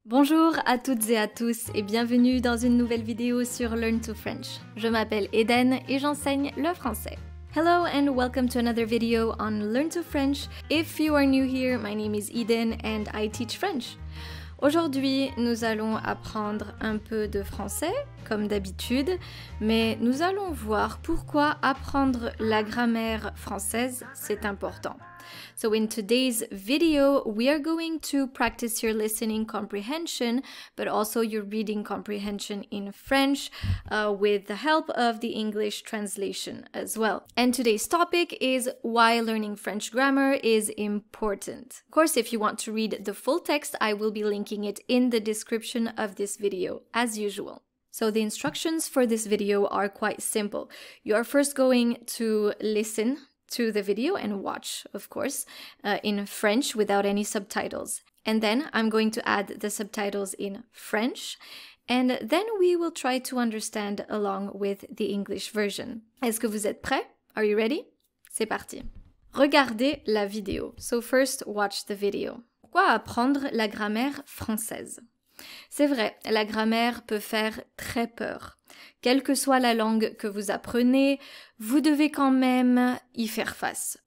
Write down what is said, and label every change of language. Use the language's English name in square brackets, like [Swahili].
[French] Bonjour à toutes et à tous et bienvenue dans une nouvelle vidéo sur Learn to French. Je m'appelle Eden et j'enseigne le français. [English] Hello and welcome to another video on Learn to French. If you are new here, my name is Eden and I teach French. [French] Aujourd'hui, nous allons apprendre un peu de français, comme d'habitude, mais nous allons voir pourquoi apprendre la grammaire française, c'est important. [English] So in today's video, we are going to practice your listening comprehension, but also your reading comprehension in French with the help of the English translation as well. And today's topic is why learning French grammar is important. Of course, if you want to read the full text, I will be linking it in the description of this video, as usual. So the instructions for this video are quite simple. You are first going to listen to the video and watch, of course, in French without any subtitles. And then I'm going to add the subtitles in French, and then we will try to understand along with the English version. [French] Est-ce que vous êtes prêts? [English] Are you ready? [French] C'est parti. Regardez la vidéo. [English] So first, watch the video. [French] Pourquoi apprendre la grammaire française? C'est vrai, la grammaire peut faire très peur. Quelle que soit la langue que vous apprenez, vous devez quand même y faire face.